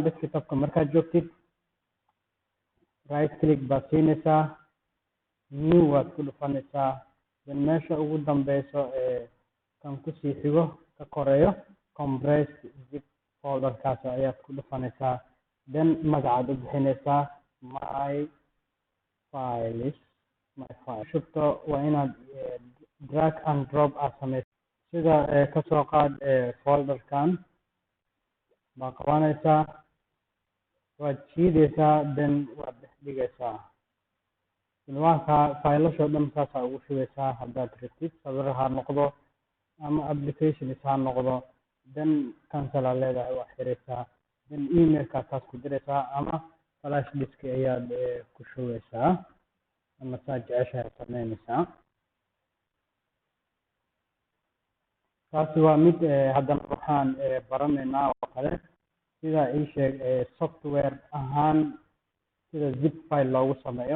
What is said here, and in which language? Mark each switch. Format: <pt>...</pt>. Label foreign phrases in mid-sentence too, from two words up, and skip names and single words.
<so>Desktop-ka markaad joogtid,</so> <en>right click</en> <so>baad siinaysaa, new waad ku dhufanaysaa, then meesha ugu dambeyso kan kusii xigo ka koreeyo</so> <en>compressed zip folder-kaas</en> <so>ayaad ku dhufanaysaa, then magacaad u bixinaysaa</so> <en>my files.</en> <so>Shubto waa inaad</so> <en>drag and drop</en> <so>aad samayso. Sida kasoo qaad folder-kan baa qabanaysaa, waad jiidaysaa, then waad dhex dhigaysaa. Cinwaanka faylasho dhan saasaa ugu shubaysaa. Haddaad rabtid sawir ha noqdo ama applications ha noqdo, then cancel aa leedahay, waa xiraysaa, then email-kaad taas ku diraysaa, ama</so> <en>flash disk</en> <so>ayaad ku shubaysaa, ama saa jeceshahay samaynaysaa. Taasi waa mid. Haddana waxaan baranaynaa oo kale sida software ahaan sida</so> <en>zip file</en> <so>loogu sameeyo.</so>